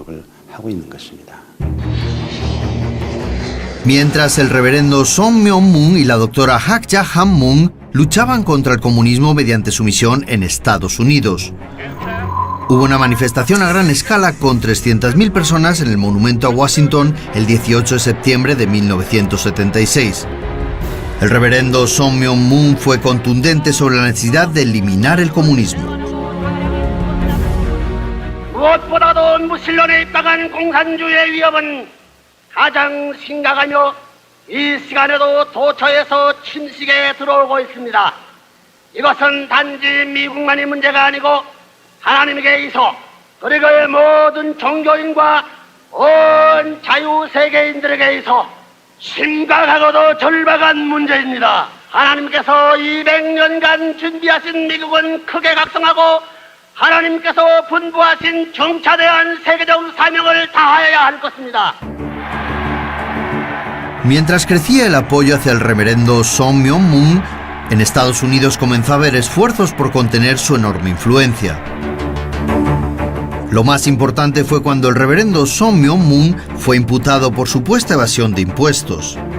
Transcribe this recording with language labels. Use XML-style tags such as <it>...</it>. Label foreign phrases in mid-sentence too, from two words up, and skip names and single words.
<es>Mientras el reverendo Song Myung-moon y la doctora Hak Ja-han-moon luchaban contra el comunismo mediante su misión en Estados Unidos. Hubo una manifestación a gran escala con 300.000 personas en el monumento a Washington el 18 de septiembre de 1976. El reverendo Song Myung-moon fue contundente sobre la necesidad de eliminar el comunismo.</es> <ko>무엇보다도 무신론에 입각한 공산주의의 위협은 가장 심각하며 이 시간에도 도처에서 침식에 들어오고 있습니다. 이것은 단지 미국만의 문제가 아니고 하나님께 있어 그리고 모든 종교인과 온 자유세계인들에게 있어 심각하고도 절박한 문제입니다. 하나님께서 200년간 준비하신 미국은 크게 각성하고 하나님께서 분부하신 정차대한 세계적 사명을 다하여야 할 것입니다.</ko> <es>Mientras crecía el apoyo hacia el reverendo Song Myung-moon, en Estados Unidos comenzó a haber esfuerzos por contener su enorme influencia. Lo más importante fue cuando el reverendo Son Myung-moon fue imputado por supuesta evasión de impuestos.</es>